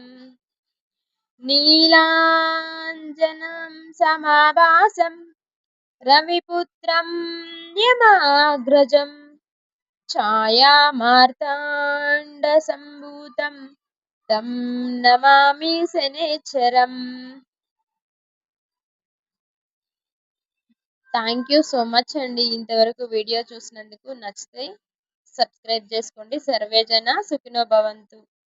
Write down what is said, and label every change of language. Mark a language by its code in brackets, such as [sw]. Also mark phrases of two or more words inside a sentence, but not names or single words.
[sa] नीलाञ्जनं समाभासं रविपुत्रं यमाग्रजं छायामार्ताण्डसम्भूतं तं नमामि शनैश्चरम्। [en] thank you so much అండి. [te] ఇంతవరకు వీడియో చూసినందుకు. నచ్చితే సబ్స్క్రైబ్ చేసుకోండి. [sa] सर्वेजन सुखिनो भवन्तु.